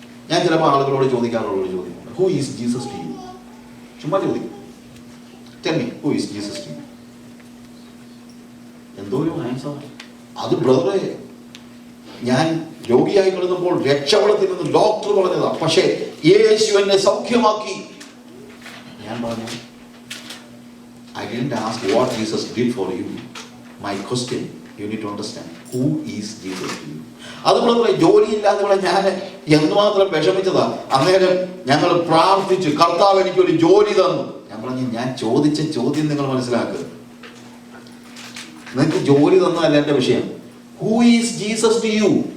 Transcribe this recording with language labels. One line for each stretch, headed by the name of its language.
Malayalam: ഞാൻ ചിലപ്പോൾ ആളുകളോട് ചോദിക്കാറുള്ള ചോദ്യമുണ്ട്,
English: Who is Jesus to you?
Malayalam: ചുമ്മാ ചോദിക്കും,
English: Tell me who is Jesus to you?
Malayalam: എന്തോ ഒരു ആൻസർ. അത് ബ്രദറെ, ഞാൻ രോഗിയായി കിടന്നപ്പോൾ രക്ഷപ്പെടത്തിൽ നിന്ന് ഡോക്ടർ പറഞ്ഞതാ, പക്ഷേ യേശു എന്നെ സൗഖ്യമാക്കി. ഞാൻ പറഞ്ഞു,
English: I didn't ask what Jesus did for you. My question, you need to understand, who is Jesus to you?
Malayalam: അതുപോലെ ജോലിയില്ലാതെ ഇവിടെ ഞാൻ എന്തുമാത്രം വിഷമിച്ചതാ. അന്നേരം ഞങ്ങൾ പ്രാർത്ഥിച്ചു, കർത്താവ് എനിക്കൊരു ജോലി തന്നു. ഞാൻ പറഞ്ഞു, ഞാൻ ചോദിച്ച ചോദ്യം നിങ്ങൾ മനസ്സിലാക്കുക. നിങ്ങൾക്ക് ജോലി തന്നതല്ല എന്റെ വിഷയം.
English: Who is Jesus to you?